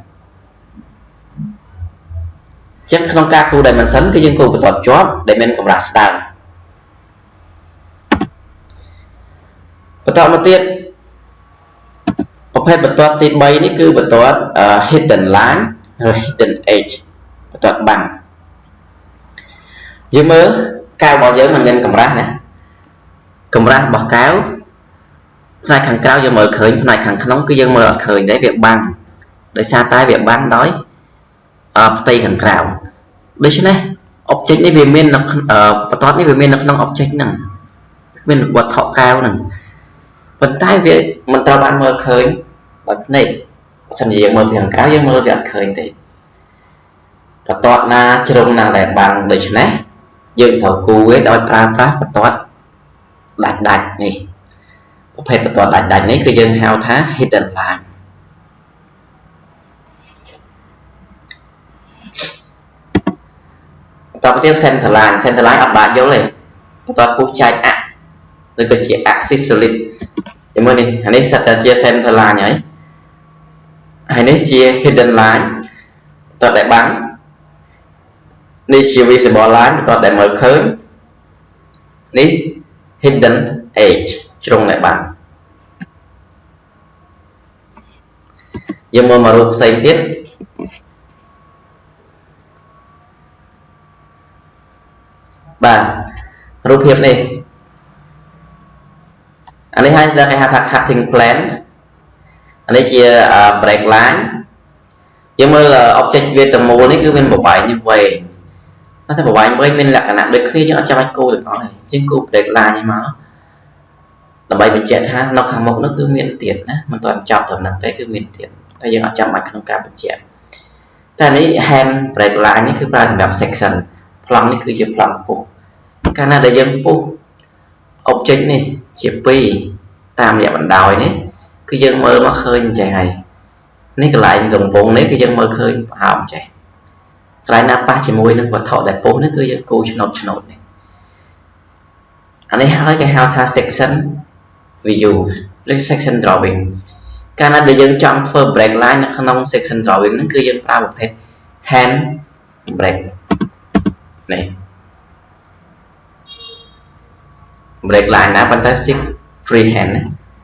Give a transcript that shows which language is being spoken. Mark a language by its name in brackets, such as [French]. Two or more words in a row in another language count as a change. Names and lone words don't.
[Khmer] ចឹងក្នុងការគូ dimension គឺយើងគូបន្ទាត់ជាប់ដែលមានកម្រាស់ស្ដើងបន្តមកទៀតប្រភេទបន្ទាត់ទី3នេះគឺបន្ទាត់ [English] hidden line [Khmer] ឬ [English] hidden edge [Khmer] បន្ទាត់បាំង យើងមើលកែវរបស់យើងមិនមានកម្រាស់ណាកម្រាស់របស់កែវផ្នែកខាងក្រៅយើងមើលឃើញផ្នែកខាងក្នុងគឺយើងមើលអត់ឃើញទេវាបាំង ដោយសារតែវាបាំងដោយផ្ទៃខាងក្រៅដូច្នេះ object នេះវាមាននៅបន្ទាត់នេះវាមាននៅក្នុង object ហ្នឹងគ្មានវត្ថុកែវហ្នឹងប៉ុន្តែវាមិនត្រូវបានមើលឃើញបើភ្នែកបើសិនជាយើងមើលពីខាងក្រៅយើងមើលវាអត់ឃើញទេបន្ទាត់ណាជ្រុងណាដែលបាំងដូច្នេះយើងត្រូវគូវាដោយប្រើប្រាស់បន្ទាត់ដាច់នេះប្រភេទបន្ទាត់ដាច់នេះគឺយើងហៅថា [English] hidden line [Khmer] បន្តទៅទៀត [English] center line [Khmer] អត់បាក់យល់ទេបន្ទាត់ពុះចែកអឬក៏ជា [English] axis solid [Khmer] យើងមើលនេះអានេះសិតតែជា [English] center line [Khmer] ហើយនេះជា [English] hidden line [Khmer] បន្ទាត់ដែលបាំងនេះជា [English] visible line [Khmer] បន្ទាត់ដែលមើលឃើញនេះ [English] hidden edge [Khmer] ជ្រុងដែលបាំងយើងមើលមករូបផ្សេងទៀតបាទរូបភាពនេះ អានេះហើយគេហៅថា [English] cutting plan [Khmer] អានេះជា [English] break line [Khmer] យើងមើល object វាទាំងមូលនេះគឺមានប្រវែងនេះវែងតែប្រវែងវែងមានលក្ខណៈដូចគ្នាយើងអត់ចាំបាច់គូទាំងអស់ទេយើងគូ [English] break line [Khmer] នេះ មកដើម្បីបញ្ជាក់ថានៅខាងមុខនោះគឺមានទៀតណាមិនទាន់ចប់ត្រឹមហ្នឹងទេគឺមានទៀតតែយើងអត់ចាំបាច់ក្នុងការបញ្ជាក់តែនេះ hand [English] break line [Khmer] នេះគឺប្រើសម្រាប់ section ប្លង់នេះគឺជាប្លង់ពុះកាលណាដែលយើងពុះ object នេះជា2តាមរយៈ បណ្ដោយនេះគឺយើងមើលមកឃើញអញ្ចឹងហើយនេះកន្លែងកំពង់នេះគឺយើងមើលឃើ ញប្រហែលអញ្ចឹងកន្លែងណាប៉ះជាមួយនឹងវត្ថុដែលពុះនេះគឺយើងគូឆ្នោតនេះអានេះហើយគេហៅថា [English] section view [Khmer] ឬ [English] section drawing [Khmer] កាលណាដែលយើងចង់ធ្វើ [English] break line [Khmer] នៅក្នុង [English] section drawing [Khmer] ហ្នឹងគឺយើងប្រើប្រភេទ [English] hand break [Khmer] នេះ [English] break line [Khmer] ណាប៉ុន្តែ [English] free hand [Khmer] ណា